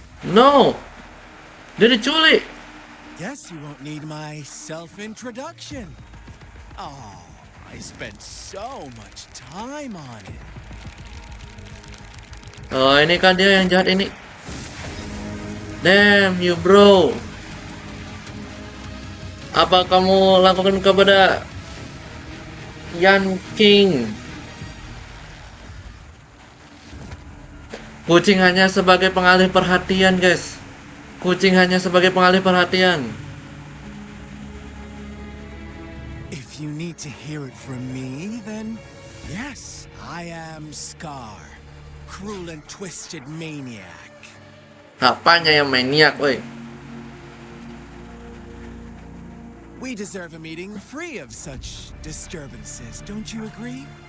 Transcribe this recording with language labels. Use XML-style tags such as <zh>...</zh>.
<id>No! Dia diculik!</id> <en>Guess you won't need my self-introduction. Oh, I spent so much time on it.</en> <id>Oh, ini kan dia yang jahat ini.</id> <en>Damn you bro.</en> <id>Apa kamu lakukan kepada Yan King? Kucing hanya sebagai pengalih perhatian, guys. Kucing hanya sebagai pengalih perhatian.</id> <en>If you need to hear it from me, then yes, I am Scar, cruel and twisted maniac.</en> <id>Apanya yang maniak, woi?</id> <en>We deserve a meeting free of such disturbances, don't you agree?</en>